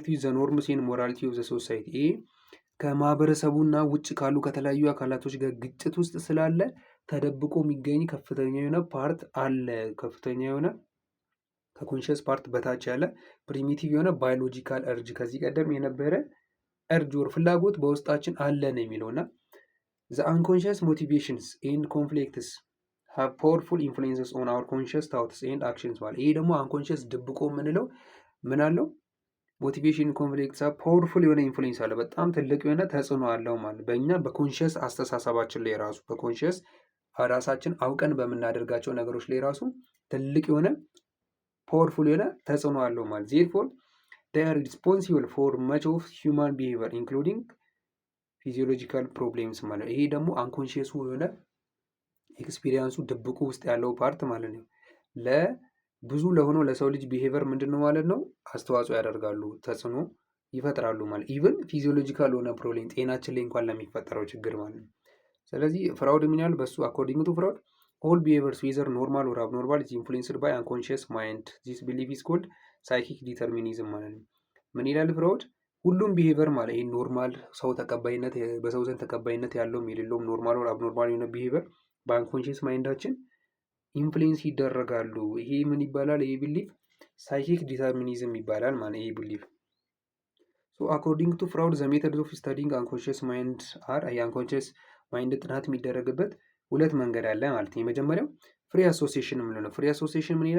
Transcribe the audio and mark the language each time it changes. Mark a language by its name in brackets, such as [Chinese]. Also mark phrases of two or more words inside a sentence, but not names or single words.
[English] with the norms and morality of the society። [Amharic] ይሄ ከማህበረሰቡና ውጭ ካሉ ከተለያዩ አካላቶች ጋር ግጭት ውስጥ ስላለ ተደብቆ የሚገኝ ከፍተኛ የሆነ ፓርት አለ። ከፍተኛ የሆነ ከኮንሽስ ፓርት በታች ያለ ፕሪሚቲቭ የሆነ ባዮሎጂካል እርጅ ከዚህ ቀደም የነበረ እርጅ ወር ፍላጎት በውስጣችን አለ ነው የሚለው እና [English] the unconscious motivations and conflicts have powerful influences on our conscious thoughts and actions [Amharic] ማለት። ይሄ ደግሞ አንኮንሽስ ድብቆ የምንለው ምን አለው? [English] motivation conflicts powerful [Amharic] የሆነ ኢንፍሉዌንስ አለ፣ በጣም ትልቅ የሆነ ተጽዕኖ አለው ማለት በእኛ በኮንሽስ አስተሳሰባችን ላይ ራሱ በኮንሽስ ራሳችን አውቀን በምናደርጋቸው ነገሮች ላይ ራሱ ትልቅ የሆነ ፓወርፉል የሆነ ተጽዕኖ አለው ማለት ዜርፎር [English] they are responsible for much of human behavior including physiological problems [Amharic] ማለት ይሄ ደግሞ አንኮንሺየሱ የሆነ ኤክስፒሪየንሱ ድብቁ ውስጥ ያለው ፓርት ማለት ነው። ለብዙ ለሆነው ለሰው ልጅ ቢሄቨር ምንድን ነው ማለት ነው አስተዋጽኦ ያደርጋሉ፣ ተጽዕኖ ይፈጥራሉ ማለት [English] even physiological [Amharic] የሆነ ፕሮብሌም ጤናችን ላይ እንኳን ለሚፈጠረው ችግር ማለት ነው። ስለዚህ ፍራውድ ምን ያህል በሱ [English] according to Freud all behaviors whether normal or abnormal is influenced by unconscious mind this belief is called psychic determinism [Amharic] ማለት ነው። ምን ይላል ፍራውድ? ሁሉም ቢሄቨር ማለት ይሄ ኖርማል ሰው ተቀባይነት በሰው ዘንድ ተቀባይነት ያለውም የሌለውም [English] normal or abnormal [Amharic] የሆነ ቢሄቨር በአንኮንሺየስ ማይንዳችን ኢንፍሉዌንስ ይደረጋሉ። ይሄ ምን ይባላል? ይሄ ቢሊፍ [English] psychic determinism [Amharic] ይባላል ማለት ይሄ ቢሊፍ። [English] so according to Freud the methods of studying unconscious mind are [Amharic] የአንኮንሺየስ ማይንድ ጥናት የሚደረግበት ሁለት መንገድ አለ ማለት ነው። የመጀመሪያው [English] free association [Amharic] የምንለው ነው። [English] free association [Amharic] ምን ይላል?